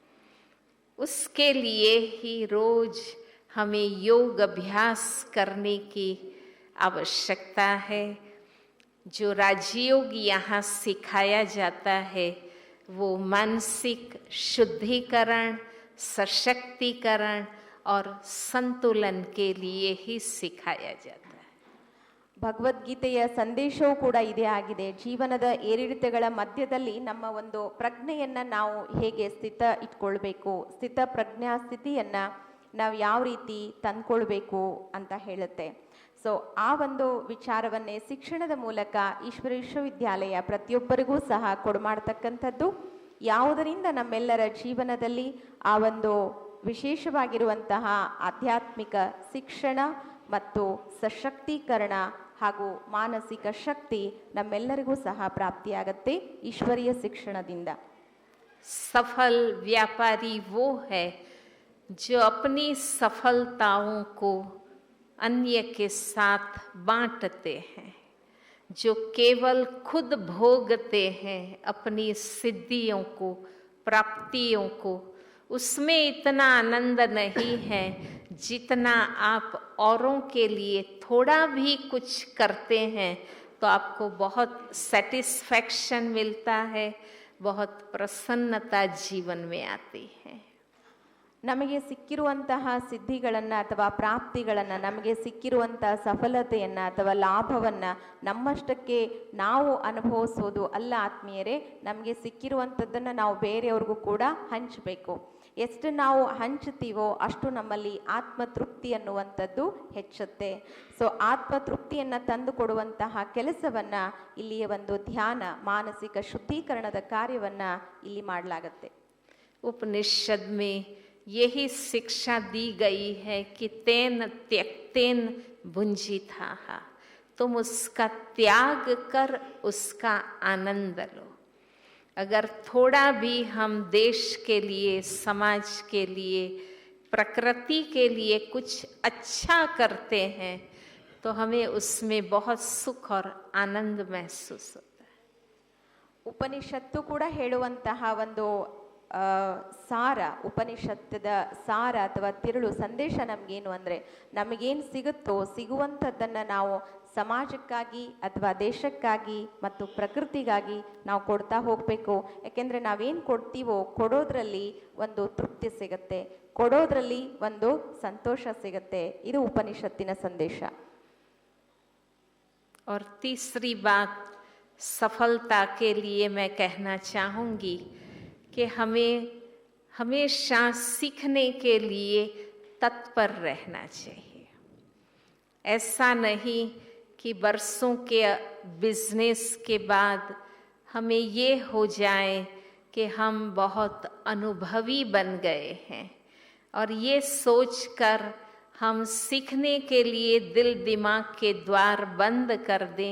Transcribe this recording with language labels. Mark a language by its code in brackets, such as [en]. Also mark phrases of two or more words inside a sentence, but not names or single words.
[hi] उसके लिए ही रोज हमें योग अभ्यास करने की आवश्यकता है. जो राजयोग यहाँ सिखाया जाता है वो मानसिक शुद्धिकरण, सशक्तिकरण और संतुलन के लिए ही सिखाया जाता है. [kn] ಭಗವದ್ಗೀತೆಯ ಸಂದೇಶವೂ ಕೂಡ ಇದೇ ಆಗಿದೆ. ಜೀವನದ ಏರಿಳಿತಗಳ ಮಧ್ಯದಲ್ಲಿ ನಮ್ಮ ಒಂದು ಪ್ರಜ್ಞೆಯನ್ನು ನಾವು ಹೇಗೆ ಸ್ಥಿತ ಇಟ್ಕೊಳ್ಬೇಕು, ಸ್ಥಿತ ಪ್ರಜ್ಞಾ ಸ್ಥಿತಿಯನ್ನು ನಾವು ಯಾವ ರೀತಿ ತಂದ್ಕೊಳ್ಬೇಕು ಅಂತ ಹೇಳುತ್ತೆ. ಸೊ ಆ ಒಂದು ವಿಚಾರವನ್ನೇ ಶಿಕ್ಷಣದ ಮೂಲಕ ಈಶ್ವರ ವಿಶ್ವವಿದ್ಯಾಲಯ ಪ್ರತಿಯೊಬ್ಬರಿಗೂ ಸಹ ಕೊಡುಮಾಡ್ತಕ್ಕಂಥದ್ದು. ಯಾವುದರಿಂದ ನಮ್ಮೆಲ್ಲರ ಜೀವನದಲ್ಲಿ ಆ ಒಂದು ವಿಶೇಷವಾಗಿರುವಂತಹ ಆಧ್ಯಾತ್ಮಿಕ ಶಿಕ್ಷಣ ಮತ್ತು ಸಶಕ್ತೀಕರಣ ಹಾಗೂ ಮಾನಸಿಕ ಶಕ್ತಿ ನಮ್ಮೆಲ್ಲರಿಗೂ ಸಹ ಪ್ರಾಪ್ತಿಯಾಗತ್ತೆ ಈಶ್ವರೀಯ ಶಿಕ್ಷಣದಿಂದ. [hi] सफल व्यापारी वो है जो अपनी सफलताओं को अन्य के साथ बांटते हैं, जो केवल खुद भोगते हैं अपनी सिद्धियों को, प्राप्तियों को. उसमें इतना आनंद नहीं है जितना आप औरों के लिए थोड़ा भी कुछ करते हैं तो आपको बहुत सेटिस्फैक्शन मिलता है, बहुत प्रसन्नता जीवन में आती है. [kn] ನಮಗೆ ಸಿಕ್ಕಿರುವಂತಹ ಸಿದ್ಧಿಗಳನ್ನು ಅಥವಾ ಪ್ರಾಪ್ತಿಗಳನ್ನು, ನಮಗೆ ಸಿಕ್ಕಿರುವಂತಹ ಸಫಲತೆಯನ್ನು ಅಥವಾ ಲಾಭವನ್ನು ನಮ್ಮಷ್ಟಕ್ಕೆ ನಾವು ಅನುಭವಿಸೋದು ಅಲ್ಲ ಆತ್ಮೀಯರೇ. ನಮಗೆ ಸಿಕ್ಕಿರುವಂಥದ್ದನ್ನು ನಾವು ಬೇರೆಯವ್ರಿಗೂ ಕೂಡ ಹಂಚಬೇಕು. ಎಷ್ಟು ನಾವು ಹಂಚ್ತೀವೋ ಅಷ್ಟು ನಮ್ಮಲ್ಲಿ ಆತ್ಮತೃಪ್ತಿ ಅನ್ನುವಂಥದ್ದು ಹೆಚ್ಚುತ್ತೆ. ಸೊ ಆತ್ಮತೃಪ್ತಿಯನ್ನು ತಂದು ಕೊಡುವಂತಹ ಕೆಲಸವನ್ನು ಇಲ್ಲಿಯ ಒಂದು ಧ್ಯಾನ, ಮಾನಸಿಕ ಶುದ್ಧೀಕರಣದ ಕಾರ್ಯವನ್ನು ಇಲ್ಲಿ ಮಾಡಲಾಗತ್ತೆ. [hi] उपनिषद में यही शिक्षा दी गई है कि [sa] तेन त्यक्तेन भुंजिता, [hi] तुम उसका त्याग कर उसका आनंद लो. अगर थोड़ा भी हम देश के लिए, समाज के लिए, प्रकृति के लिए कुछ अच्छा करते हैं तो हमें उसमें बहुत सुख और आनंद महसूस होता है. [kn] ಉಪನಿಷತ್ತು ಕೂಡ ಹೇಳುವಂತಹ ಒಂದು ಸಾರ, ಉಪನಿಷತ್ತದ ಸಾರ ಅಥವಾ ತಿರುಳು ಸಂದೇಶ ನಮಗೇನು ಅಂದರೆ, ನಮಗೇನು ಸಿಗುತ್ತೋ ಸಿಗುವಂಥದ್ದನ್ನು ನಾವು ಸಮಾಜಕ್ಕಾಗಿ ಅಥವಾ ದೇಶಕ್ಕಾಗಿ ಮತ್ತು ಪ್ರಕೃತಿಗಾಗಿ ನಾವು ಕೊಡ್ತಾ ಹೋಗಬೇಕು. ಯಾಕೆಂದರೆ ನಾವೇನು ಕೊಡ್ತೀವೋ ಕೊಡೋದ್ರಲ್ಲಿ ಒಂದು ತೃಪ್ತಿ ಸಿಗುತ್ತೆ, ಕೊಡೋದ್ರಲ್ಲಿ ಒಂದು ಸಂತೋಷ ಸಿಗುತ್ತೆ. ಇದು ಉಪನಿಷತ್ತಿನ ಸಂದೇಶ. [hi] और तीसरी बात सफलता के लिए मैं कहना चाहूँगी कि हमें हमेशा सीखने के लिए तत्पर रहना चाहिए. ऐसा नहीं कि बरसों के बिजनेस के बाद हमें ये हो जाए कि हम बहुत अनुभवी बन गए हैं और ये सोचकर हम सीखने के लिए दिल दिमाग के द्वार बंद कर दें.